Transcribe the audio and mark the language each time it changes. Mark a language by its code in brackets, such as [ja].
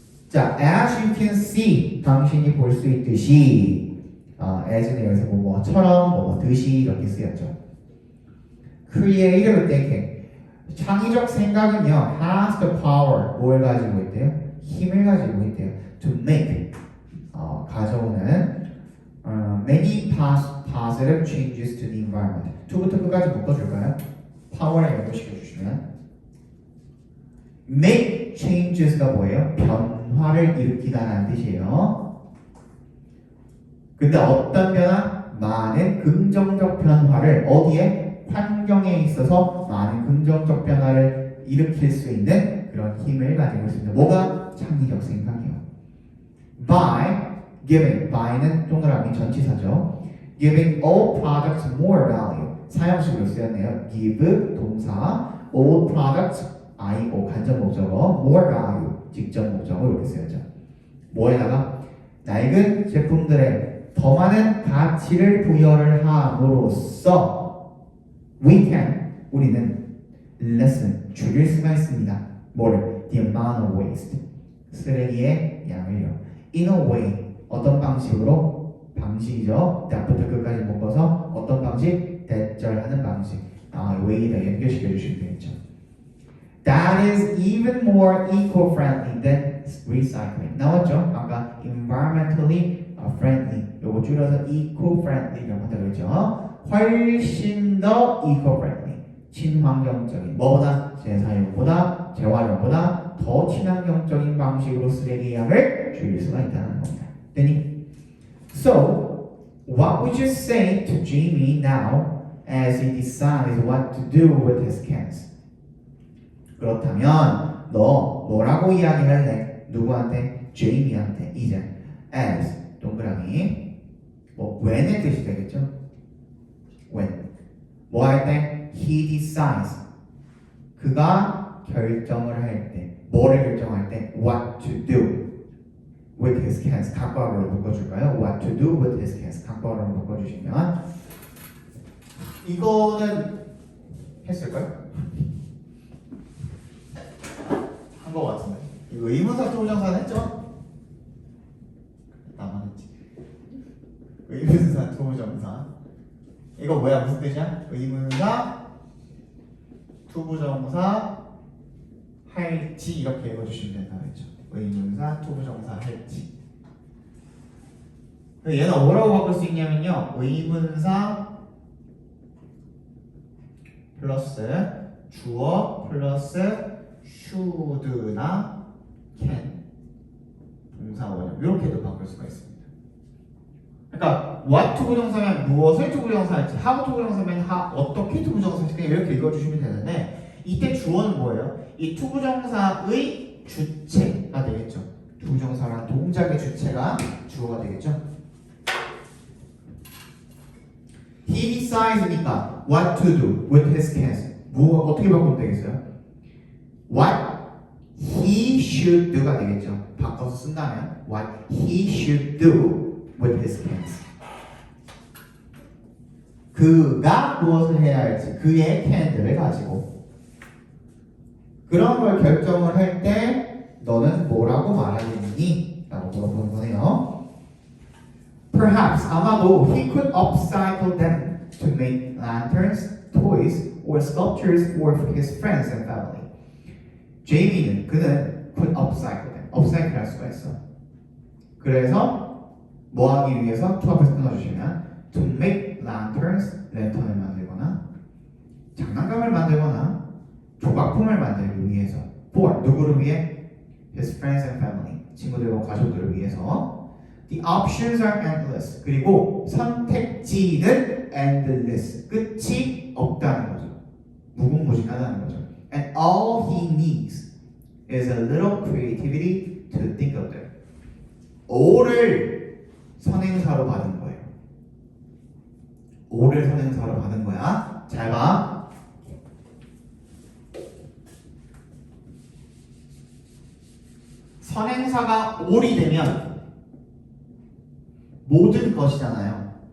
[ko] 자, [en] as you can see, [ko] 당신이 볼 수 있듯이, as는 여기서 뭐처럼, 듯이 이렇게 쓰였죠. [en] creative thinking, [ko] 창의적 생각은요, [en] has the power, [ko] 뭘 가지고 있대요? 힘을 가지고 있대요. [en] to make, [ko] 가져오는 [en] many positive changes to the environment. [ko] to부터 끝까지 묶어줄까요? power에 연결시켜 주시면 make changes가 뭐예요? 변화를 일으키다라는 뜻이에요. 근데 어떤 변화? 많은 긍정적 변화를 어디에? 환경에 있어서 많은 긍정적 변화를 일으킬 수 있는 그런 힘을 가지고 있습니다. 뭐가? 창의적 생각이요. [en] by giving, [ko] by는 동그라미 전치사죠. [en] giving all products more value. [ko] 사형식으로 쓰였네요. give 동사, all products IO 간접 목적어, more value 직접 목적어 이렇게 쓰였죠. 뭐에다가 낡은 제품들에 더 많은 가치를 부여를 함으로써 우리는 lessen 줄일 수가 있습니다. 뭐를? [en] the amount of waste [ko] 쓰레기의 양을요. [en] in a way [ko] 어떤 방식으로? 방식이죠. that부터 끝까지 묶어서 어떤 방식? 대절하는 방식. way에다 연결시켜 주시면 되겠죠. [en] That is even more eco-friendly than recycling. [ko] 나왔죠? 아까 environmentally friendly. 요거 줄여서 eco-friendly라고 한다고 했죠. 훨씬 더 eco-friendly. 친환경적인. 뭐보다? 재사용보다, 재활용보다 더 친환경적인 방식으로 쓰레기 양을 줄일 수가 있다는 겁니다. 됐니? [en] So, what would you say to Jamie now as he decides what to do with his cans? [ko] 그렇다면 너 뭐라고 이야기할래? 누구한테? 제이미한테. 이제 as 동그라미 뭐 when의 뜻이 되겠죠? when 뭐 할 때? [en] he decides [ko] 그가 결정을 할 때 뭐를 결정할 때? [en] what to do with his cans [ko] 각과로 묶어줄까요? [en] what to do with his cans [ko] 각과로 묶어주시면 이거는 했을까요? 한 거 같은데. 이거 의문사 투부정사는 했죠? 나만 했지. 의문사 투부정사. 이거 뭐야? 무슨 뜻이야? 의문사 투부정사 할지 이렇게 읽어주시면 된다고 했죠. 의문사 투부정사 할지. 얘는 뭐라고 바꿀 수 있냐면요. 의문사 플러스 주어 플러스 should나 can 동사원형 이렇게도 바꿀 수가 있습니다. 그러니까 what 투부정사면 무엇을 투부정사할지 how 투부정사면 어떻게 투부정사할지 그냥 이렇게 읽어주시면 되는데 이때 주어는 뭐예요? 이 투부정사의 주체가 되겠죠. 투부정사란 동작의 주체가 주어가 되겠죠. [en] He decides니까 what to do with his cans [ko] 어떻게 바꾸면 되겠어요? [en] What he should do가 [ko] 되겠죠. 바꿔서 쓴다면 [en] what he should do with his cans. [ko] 그가 무엇을 해야 할지 그의 캔들을 가지고 그런 걸 결정을 할 때 너는 뭐라고 말하겠니? 라고 물어보는 거네요. [en] Perhaps 아마도 he could upcycle them to make lanterns, toys, or sculptures for his friends and family. [ko] 제이미는 그는 [en] could upcycle them. [ko] upcycle 할 수가 있어. 그래서 뭐 하기 위해서 to 앞에서 끊어주시면 [en] to make lanterns, [ko] 랜턴을 만들거나 장난감을 만들거나 조각품을 만들기 위해서 for 누구를 위해? [en] his friends and family [ko] 친구들과 가족들을 위해서 [en] the options are endless [ko] 그리고 선택지는 endless 끝이 없다는 거죠. 무궁무진하다는 거죠. [en] And all he needs is a little creativity to think of them. [ko] all을 선행사로 받은 거예요. all을 선행사로 받은 거야. 잘 봐. 선행사가 all이 되면 모든 것이잖아요.